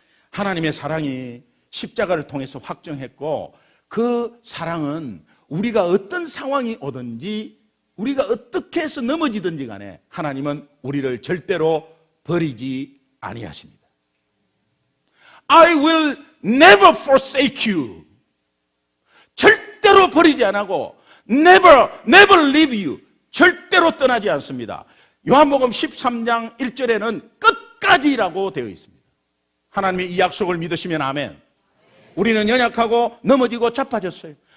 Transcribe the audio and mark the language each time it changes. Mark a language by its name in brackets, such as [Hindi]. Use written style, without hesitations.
[Korean] 하나님의 사랑이 십자가를 통해서 확정했고 그 사랑은 우리가 어떤 상황이 오든지 우리가 어떻게 해서 넘어지든지 간에 하나님은 우리를 절대로 버리지 아니하십니다. [English] I will never forsake you. [Korean] 절대로 버리지 않고 [English] never leave you. [Korean] 절대로 떠나지 않습니다. 요한복음 13장 1절에는 끝까지라고 되어 있습니다. 하나님의 이 약속을 믿으시면 아멘. 우리는 연약하고 넘어지고 자빠졌어요.